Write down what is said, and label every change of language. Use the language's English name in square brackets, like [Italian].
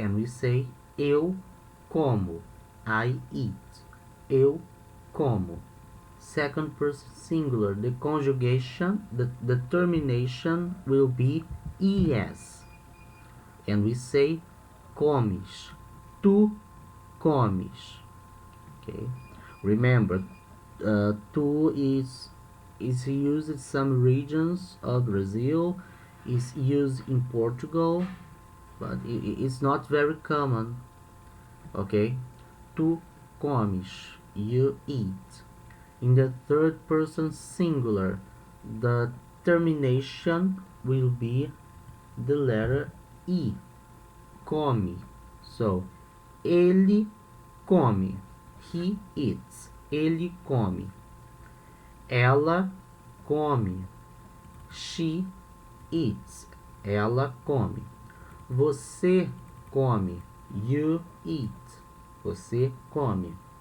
[English] And we say [Portuguese] eu como, [English] I eat, eu como. Second person singular, the conjugation, the termination will be es, and we say comes, [Portuguese] tu comes, [English] okay? Remember, tu is used in some regions of Brazil, is used in Portugal, but it's not very common, okay? [Portuguese] Tu comes, [English] you eat. In the third person singular, the termination will be the letter I, come. So, [Portuguese] ele come, [English] he eats, ele come. [Portuguese] Ela come, [English] she eats, [Portuguese] ela come. Você come, [English] you eat, [Portuguese] você come.